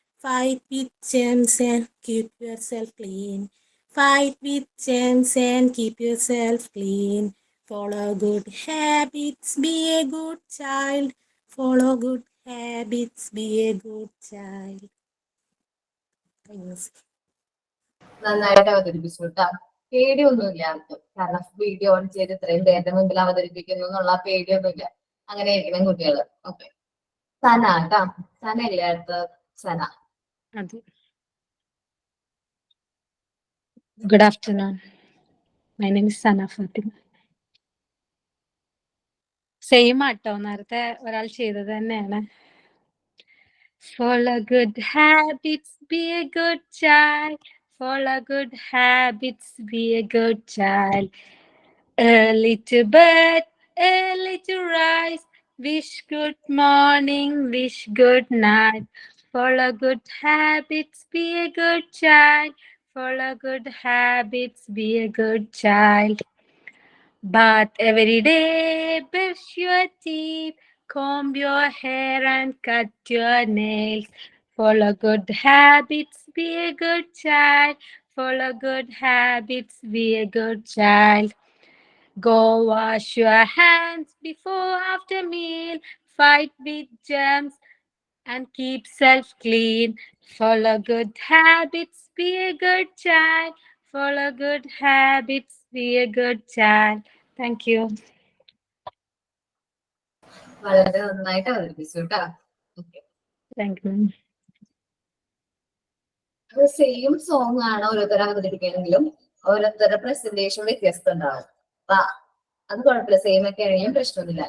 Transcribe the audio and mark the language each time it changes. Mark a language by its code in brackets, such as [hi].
[en] Fight with germs and keep yourself clean. Fight with germs and keep yourself clean. Follow good habits, be a good child. Follow good habits, be a good child. [ml] നന്നായിട്ട് അവതരിപ്പിച്ചു കേട്ടാ. പേടിയൊന്നുമില്ല ആർക്കും, കാരണം video on ചെയ്ത് ഇത്രയും പേരുടെ മുമ്പിൽ അവതരിപ്പിക്കുന്നു എന്നുള്ള പേടിയൊന്നുമില്ല. അങ്ങനെ ഇരിക്കണം കുട്ടികള്. ഓക്കെ, സന കേട്ടോ. സന ഇല്ലേ അടുത്ത? സന. [en] അത് good afternoon. My name is Sana Fathima. [ml] Same ആട്ടോ, നേരത്തെ ഒരാൾ ചെയ്തത് തന്നെയാണ്. [en] Follow good habits, be a good child. Follow good habits, be a good child. Early to bed, early to rise. Wish good morning, wish good night. Follow good habits, be a good child. Follow good habits, be a good child. Bath every day, brush your teeth, comb your hair and cut your nails. Follow good habits, be a good child. Follow good habits, be a good child. Go wash your hands before after meal. Fight with germs and keep self clean. Follow good habits, be a good child. Follow good habits, be a good child. Thank you. [ml] വളരെ നന്നായിട്ട് അവതരിപ്പിച്ചു കേട്ടോ. Okay. [en] Thank you. [ml] Same song ആണ് ഓരോരുത്തർ അവതരിപ്പിക്കണമെങ്കിലും ഓരോരുത്തരുടെ presentation വ്യത്യസ്തം ഉണ്ടാവും. അപ്പൊ അത് കുഴപ്പമില്ല, സെയിം ഒക്കെ ആണെങ്കിലും പ്രശ്നമൊന്നുമില്ല.